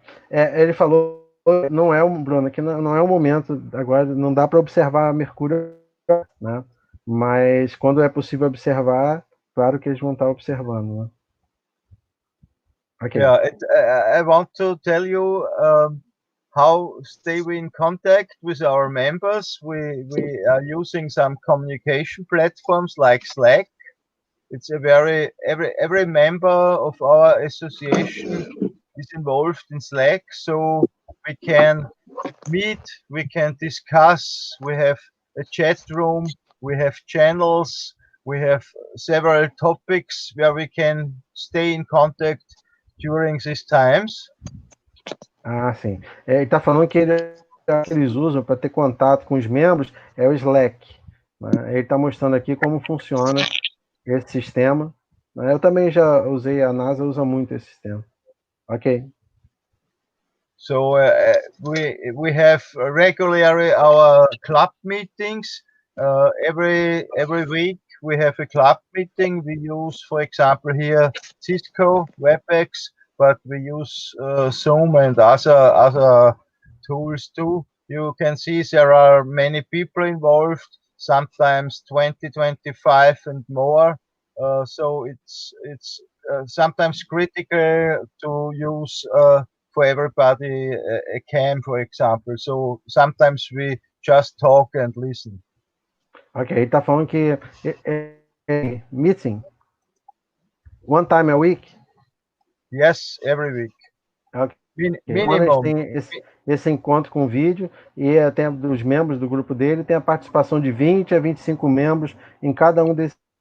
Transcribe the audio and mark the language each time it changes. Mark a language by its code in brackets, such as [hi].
[pt] Ele falou, não é Bruno, que não é o momento agora, não dá para observar Mercúrio, né? Mas quando é possível observar, claro que eles vão estar observando, né? [en] Okay. Yeah, I want to tell you how stay we in contact with our members. We are using some communication platforms like Slack. It's a every member of our association is involved in Slack, so we can meet, we can discuss. We have a chat room, we have channels, we have several topics where we can stay in contact during these times. [pt] Ah, sim. Ele está falando que eles usam para ter contato com os membros é o Slack, né? Ele está mostrando aqui como funciona esse sistema. Eu também já usei, a NASA usa muito esse sistema. Ok. [en] So we have regularly our club meetings. Every week we have a club meeting. We use, for example, here Cisco, WebEx, but we use Zoom and other tools too. You can see there are many people involved, sometimes 20, 25 and more. So it's sometimes critical to use for everybody a cam, for example. So sometimes we just talk and listen. [pt] Ok, ele está falando que [en] meeting one time a week? Yes, every week. Okay. Minimum. [pt] Tem esse encontro com vídeo e até dos membros do grupo dele tem a participação de 20 a 25 membros em cada um desses.